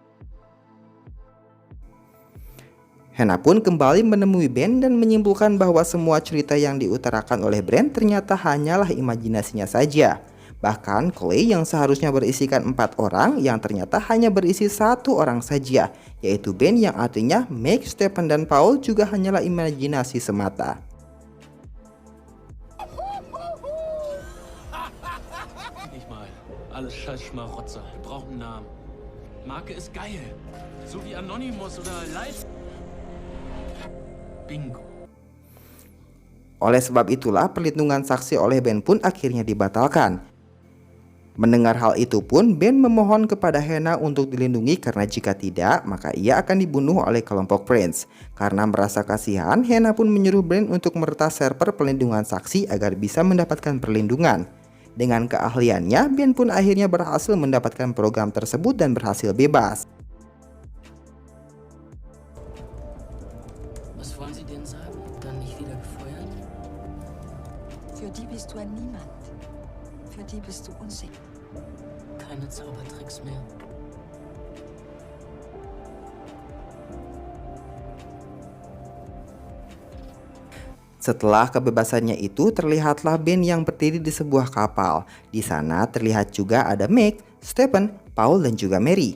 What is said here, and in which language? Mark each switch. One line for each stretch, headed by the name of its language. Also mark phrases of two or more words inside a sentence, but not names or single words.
Indonesian: Hannah pun kembali menemui Ben dan menyimpulkan bahwa semua cerita yang diutarakan oleh Ben ternyata hanyalah imajinasinya saja. Bahkan Clay yang seharusnya berisikan 4 orang yang ternyata hanya berisi 1 orang saja, yaitu Ben yang artinya Meg, Stephen, dan Paul juga hanyalah imajinasi semata.
German: Nicht mal. Alles Scheißschmarotzer. Wir brauchen einen Namen. Marke ist geil. So wie Anonymous oder Live. Bingo.
Indonesian: Oleh sebab itulah perlindungan saksi oleh Ben pun akhirnya dibatalkan. Mendengar hal itu pun, Ben memohon kepada Hannah untuk dilindungi karena jika tidak, maka ia akan dibunuh oleh kelompok Friends. Karena merasa kasihan, Hannah pun menyuruh Ben untuk meretas server pelindungan saksi agar bisa mendapatkan perlindungan. Dengan keahliannya, Ben pun akhirnya berhasil mendapatkan program tersebut dan berhasil bebas.
German: Was wollen Sie denn sagen? Dann nicht wieder gefeuert? Für die bist du ein Niemand. Für die bist du unsicher. Keine Zaubertricks mehr.
Indonesian: Setelah kebebasannya itu, terlihatlah Ben yang berdiri di sebuah kapal. Di sana terlihat juga ada Meg, Stephen, Paul, dan juga Mary.